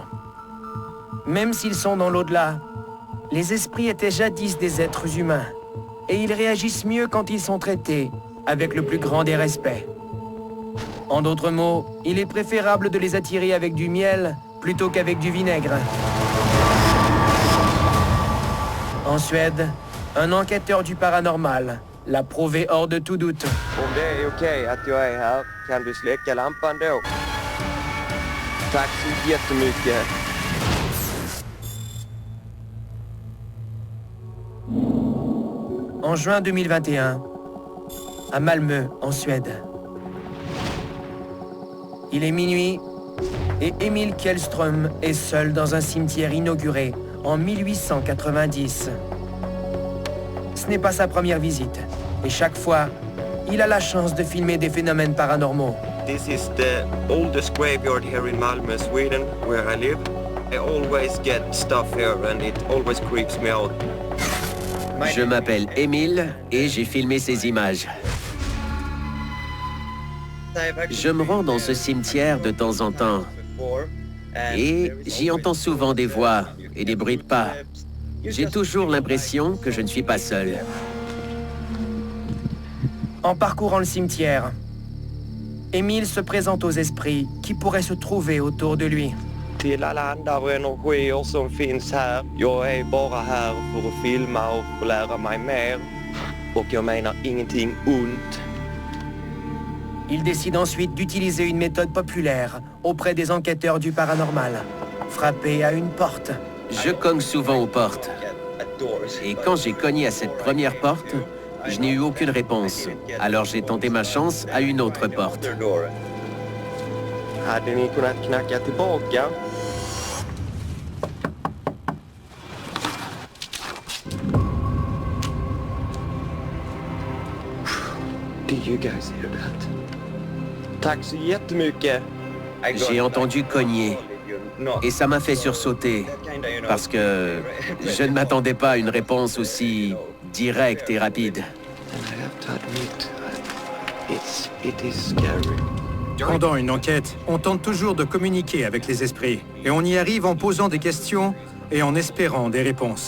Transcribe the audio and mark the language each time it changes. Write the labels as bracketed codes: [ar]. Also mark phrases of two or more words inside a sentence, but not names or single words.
[fr] Même s'ils sont dans l'au-delà, les esprits étaient jadis des êtres humains, et ils réagissent mieux quand ils sont traités avec le plus grand des respects. En d'autres mots, il est préférable de les attirer avec du miel plutôt qu'avec du vinaigre. En Suède, un enquêteur du paranormal l'a prouvé hors de tout doute. [sv] Om det är okej att jag är här, kan du släcka lampan då? Tack så jättemycket. [fr] En juin 2021, à Malmö, en Suède. Il est minuit et Emil Kjellström est seul dans un cimetière inauguré en 1890. Ce n'est pas sa première visite et chaque fois, il a la chance de filmer des phénomènes paranormaux. [en] This is the oldest graveyard here in Malmö, Sweden, where I live. I always get stuff here and it always creeps me out. [fr] Je m'appelle Emile et j'ai filmé ces images. Je me rends dans ce cimetière de temps en temps et j'y entends souvent des voix et des bruits de pas. J'ai toujours l'impression que je ne suis pas seul. En parcourant le cimetière, Emil se présente aux esprits qui pourraient se trouver autour de lui. [sv] Till alla andra energier som finns här. Jag är bara här för att filma och lära mig mer. Och jag menar ingenting ont. [fr] Il décide ensuite d'utiliser une méthode populaire auprès des enquêteurs du paranormal. Frapper à une porte. Je cogne souvent aux portes. Et quand j'ai cogné à cette première porte, je n'ai eu aucune réponse. Alors j'ai tenté ma chance à une autre porte. [sv] Hade ni kunnat knacka tillbaka? [en] Do you guys hear that? [sv] Tack så jättemycket. [fr] J'ai entendu cogner et ça m'a fait sursauter parce que je ne m'attendais pas à une réponse aussi directe et rapide. Pendant une enquête, on tente toujours de communiquer avec les esprits et on y arrive en posant des questions et en espérant des réponses.